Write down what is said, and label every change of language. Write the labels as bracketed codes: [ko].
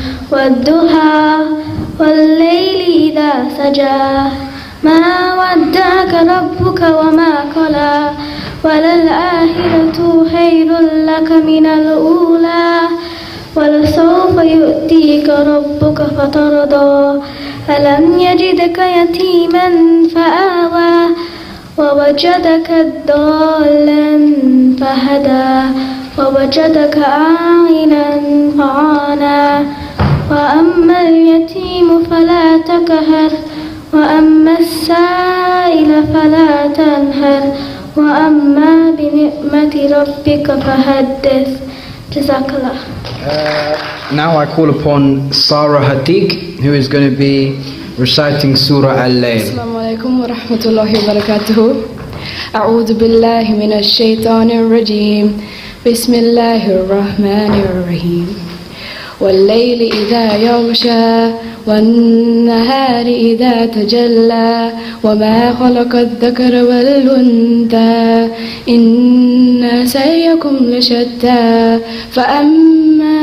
[ar] والضحى والليل إذا سجى ما ودعك ربك وما قلى وللآخرة خير لك من الأولى ولسوف يؤتيك ربك فترضى ألم يجدك يتيما فآوى ووجدك ضالا فهدى ووجدك عائلا فعانى وأما اليتيم فلا تقهر وأما السائل فلا تنهر وأما بنعمة ربك فحدث. Jazakallah. [en] Now I call upon Sarah Hatiq, who is going to be reciting Surah Al-Layl. [ar] Assalamu alaikum wa rahmatullahi wa barakatuh. أعوذ بالله من الشيطان الرجيم. بسم الله الرحمن الرحيم. والليل إذا يغشى والنهار إذا تجلى وما خلق الذكر والأنثى إن سعيكم لشتى فأما